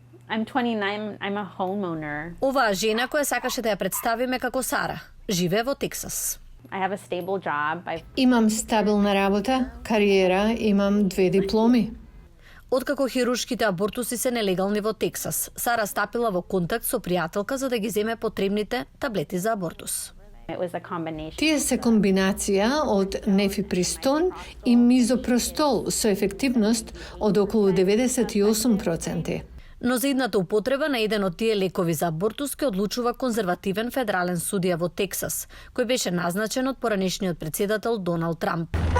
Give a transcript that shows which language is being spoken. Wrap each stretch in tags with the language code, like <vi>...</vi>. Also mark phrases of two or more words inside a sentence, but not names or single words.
<en>I'm 29. I'm a homeowner.</en> <mk>Оваа жена која сакаше да ја представиме како Сара, живее во Тексас.</mk> <en>I have a stable job.</en> <mk>Имам стабилна работа, кариера, имам 2 дипломи. Откако хируршките абортуси се нелегални во Тексас, Сара стапила во контакт со пријателка за да ги земе потребните таблети за абортус.</mk> <en>It was a combination.</en> <mk>Тие се комбинација од нефипристон и мизопростол со ефективност од околу 98%. Но за идната употреба на еден од тие лекови за абортус ке одлучува конзервативен федерален судија во Тексас, кој беше назначен од поранешниот председател Доналд Трамп.</mk>